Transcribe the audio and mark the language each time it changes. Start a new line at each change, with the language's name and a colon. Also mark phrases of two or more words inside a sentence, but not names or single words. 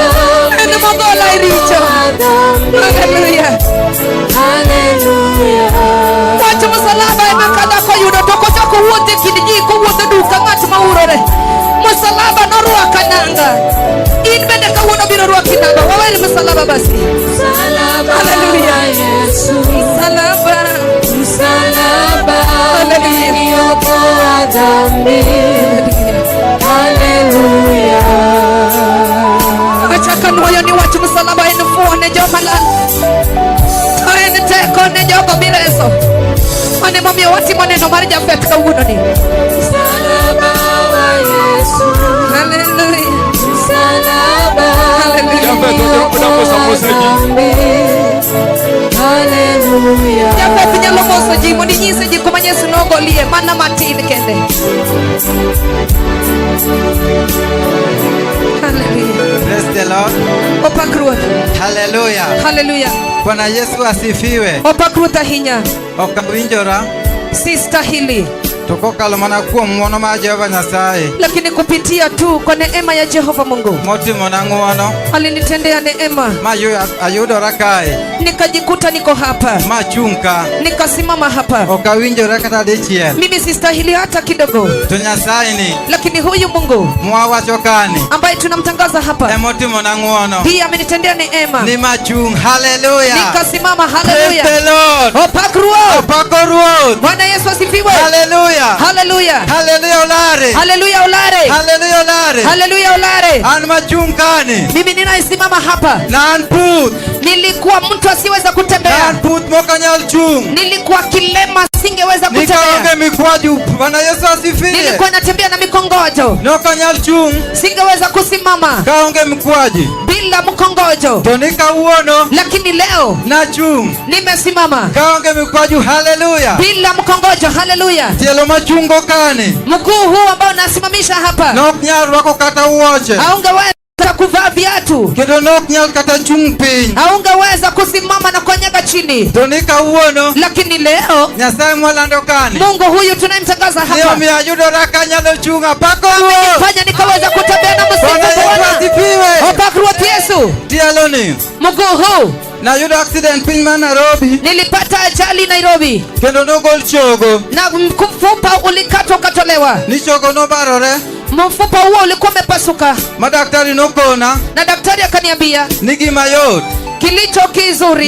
Luo (Kenya and Tanzania): En mogola e richo. Haleluya. Haleluya. Wach msalaba ema ka dhako oyudo to kochako wuotho e kind ji kowuotho duka ng'at ma urore. Msalaba norwako nanga. In bende kawuono biro rwaki nanga. Wawer msalaba basi.
Swahili: Msalaba Haleluya. wa Yesu, Msalaba. msalaba Haleluya. umeniokoa dhambi. Haleluya.
Luo (Kenya and Tanzania): Achaka nuoyo ni wach msalaba en fuo ne joma lal. To en teko ne jogo mireso. Mane momiyo watimo neno mar Jafeth kawuono ni.
Swahili: Msalaba wa Yesu, Haleluya. msalaba Haleluya. umeniokoa dhambi. Haleluya.
Luo (Kenya and Tanzania): mana matin kende.
English: Hallelujah. Praise the Lord.
Luo (Kenya and Tanzania): Opak Ruoth. Hallelujah. Hallelujah.
Swahili: Bwana Yesu asifiwe.
Luo (Kenya and Tanzania): Opak Ruoth ahinya. Okawinjora
Swahili: Sister hili.
Luo (Kenya and Tanzania): tukokalo mana kuom ng'wono mar Jehova Nyasaye
Swahili: Lakini kupitia tu kwa neema ya Jehova Mungu
Luo (Kenya and Tanzania): motimona ng'wono
Swahili: alinitendea neema,
Luo (Kenya and Tanzania): ma ayudora kae
Swahili: nikajikuta niko hapa,
Luo (Kenya and Tanzania): ma chung' ka.
Swahili: nikasimama hapa.
Luo (Kenya and Tanzania): Okawinjora kata dichiel.
Swahili: Mimi sistahili hata kidogo,
Luo (Kenya and Tanzania): To Nyasaye ni
Swahili: lakini huyu Mungu
Luo (Kenya and Tanzania): mwawacho kani
Swahili: ambaye tunamtangaza hapa
Luo (Kenya and Tanzania): emotimona ng'wono
Swahili: pia amenitendea neema,
Luo (Kenya and Tanzania): ni ma chung'. Hallelujah.
Swahili: nikasimama.
English: Praise
Swahili: Haleluya.
English: the Lord.
Luo (Kenya and Tanzania): Opak Ruoth. Opako Ruoth.
Swahili: Bwana Yesu asifiwe.
Luo (Kenya and Tanzania): Hallelujah.
Swahili: Haleluya.
Luo (Kenya and Tanzania): Hallelujah olare.
Swahili: Haleluya ulare.
Luo (Kenya and Tanzania): Hallelujah olare.
Swahili: Haleluya ulare.
Luo (Kenya and Tanzania): An ma chung' kani.
Swahili: Mimi ninaisimama hapa.
Luo (Kenya and Tanzania): Na an puth.
Swahili: Nilikuwa mtu asiweza Na kutembea,
Luo (Kenya and Tanzania): an puth mokanyal chung'.
Swahili: nilikuwa kilema, singeweza
Luo (Kenya and Tanzania): Nikaonge
Swahili: kutembea, mikwaju. Bwana Yesu asifiwe. nilikuwa natembea na mikongojo,
Luo (Kenya and Tanzania): Nokanyal chung'
Swahili: singeweza kusimama
Luo (Kenya and Tanzania): kaonge mikwaji.
Swahili: bila mkongojo,
Luo (Kenya and Tanzania): To nikawuono
Swahili: lakini leo
Luo (Kenya and Tanzania): nachung'
Swahili: nimesimama
Luo (Kenya and Tanzania): kaonge mikwaju. Hallelujah.
Swahili: bila mkongojo. Haleluya.
Luo (Kenya and Tanzania): Tielo machungo kani.
Swahili: Mguu huu ambao nasimamisha hapa
Luo (Kenya and Tanzania): Nok nyal rwako kata wuoche.
Swahili: haungeweza kuvaa viatu,
Luo (Kenya and Tanzania): Kendo nok nyal kata chung' piny.
Swahili: haungeweza kusimama na kukanyaga chini,
Luo (Kenya and Tanzania): To nikawuono
Swahili: lakini leo
Luo (Kenya and Tanzania): Nyasaye mwalando kani.
Swahili: Mungu huyu tunayemtangaza
Luo (Kenya and Tanzania): Niyo
Swahili: hapa
Luo (Kenya and Tanzania): mi ayudora kanyalo chung'. Apako Ruoth.
Swahili: fanya nikaweza kutembea na Bwana msifu Yesu Bwana. asifiwe.
Luo (Kenya and Tanzania): Opak Ruoth Yesu. Tielo ni.
Swahili: Mguu huu
Luo (Kenya and Tanzania): Nayudo accident piny ma Nairobi.
Swahili: nilipata ajali Nairobi
Luo (Kenya and Tanzania): Kendo nogol chogo.
Swahili: na mfupa ulikatwa ukatolewa.
Luo (Kenya and Tanzania): Ni chogo nobarore.
Swahili: Mfupa huo ulikuwa umepasuka
Luo (Kenya and Tanzania): Madaktari nokona
Swahili: na daktari akaniambia
Luo (Kenya and Tanzania): ni gima yot
Swahili: kilicho kizuri